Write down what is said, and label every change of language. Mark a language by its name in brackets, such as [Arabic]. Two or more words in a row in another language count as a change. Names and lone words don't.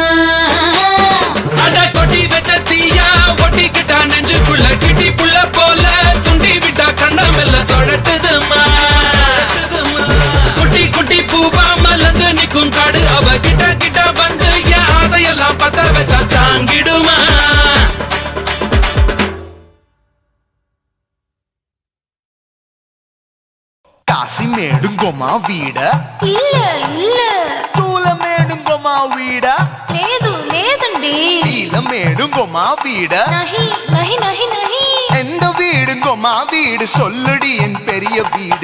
[Tamil] அட கொட்டி வச்ச தீயா ஒட்டிக்கிட்டா நெஞ்சுக்குள்ள கிட்டி புள்ள போல சுண்டி விட்டா கண்ணமெல்ல சொழட்டுதுமா குட்டி குட்டி பூவா மலர்ந்து நிக்கும் காடு அவ கிட்ட கிட்ட வந்து என் ஆசையெல்லாம் பத்த வச்சா தாங்கிடுமா காசிமேடுங்கோமா வீட இல்ல இல்ல தூலமேடுங்கோமா வீட [Telugu] లేదు లేదండి [Tamil] நீலமேடுங்கோமா வீட [Hindi] नहीं नहीं नहीं नहीं [Tamil] எந்த வீடுங்கோமா வீடு சொல்லுடி என் பெரிய வீடு